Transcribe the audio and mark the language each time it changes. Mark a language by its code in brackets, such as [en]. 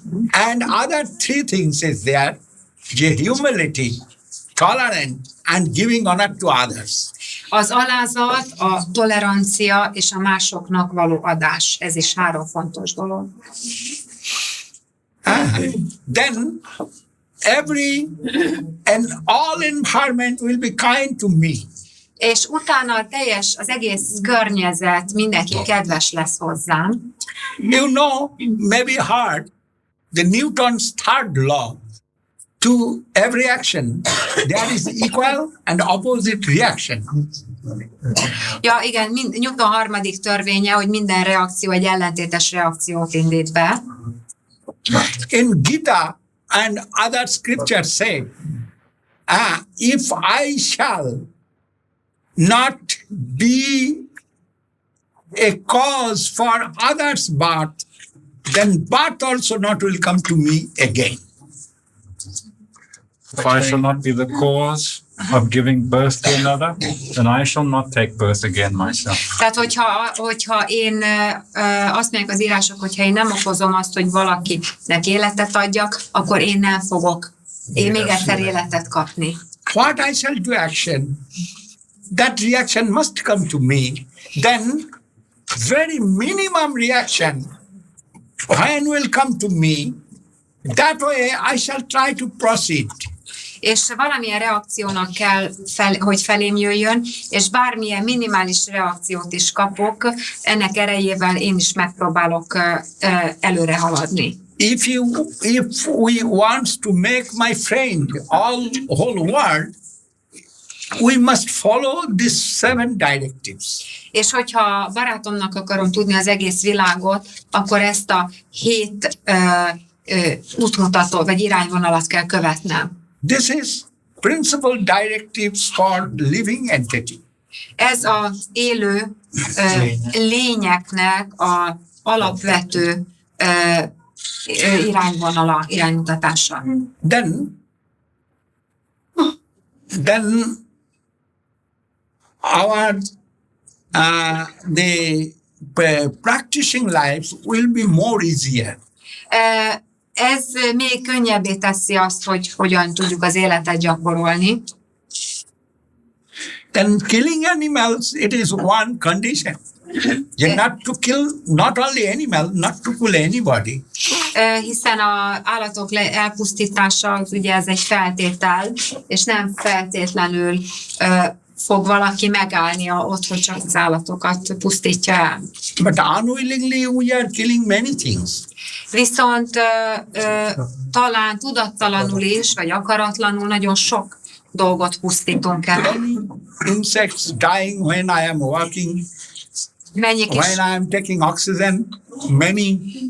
[en] And other 3 things is there: the humility, tolerance, and giving honor to others. [hu] Az alázat, a tolerancia és a másoknak való adás. Ez is 3 fontos dolog. [en] Then every and all environment will be kind to me. [hu] És utána az egész környezet, mindenki kedves lesz hozzám. [en] You know, maybe hard, the Newton's 3rd law, to every action, there is equal and opposite reaction. [hu] Ja, igen, Newton 3. törvénye, hogy minden reakció egy ellentétes reakciót indít be. [en] In Gita and other scriptures say, if I shall not be a cause for others' birth, then birth also not will come to me again. If I shall not be the cause of giving birth to another, then I shall not take birth again myself. [hu] Tehát, hogyha én azt mondják az írások, hogyha én nem okozom azt, hogy valakinek életet adjak, akkor én nem fogok még egyszer életet kapni. [en] What I shall do action, that reaction must come to me. Then very minimum reaction, when will come to me, that way I shall try to proceed. [hu] És valamilyen reakciónak kell, hogy felém jöjjön, és bármilyen minimális reakciót is kapok, ennek erejével én is megpróbálok előre haladni. [en] If we want to make my friend whole world, we must follow these 7 directives. [hu] És hogyha barátomnak akarom tudni az egész világot, akkor ezt a 7 útmutató vagy irányvonalat kell követnem. [en] This is principal directives for living entity. [hu] Ez az élő lényeknek a alapvető irányvonala, iránymutatása. [en] Then our the practicing life will be more easier. [hu] Ez még könnyebbé teszi azt, hogy hogyan tudjuk az életet gyakorolni. [en] Then killing animals, it is one condition. You not to kill not only animal, not to kill anybody. [hu] Hiszen az állatok elpusztítása, az ugye ez egy feltétel, és nem feltétlenül fog valaki megállni ott, hogy csak az állatokat pusztítja el. [en] But unwillingly we are killing many things. [hu] Viszont talán tudattalanul is, vagy akaratlanul nagyon sok dolgot pusztítunk el. [en] Insects dying when I am walking, [hu] Mennyik is, [en] when I am taking oxygen, many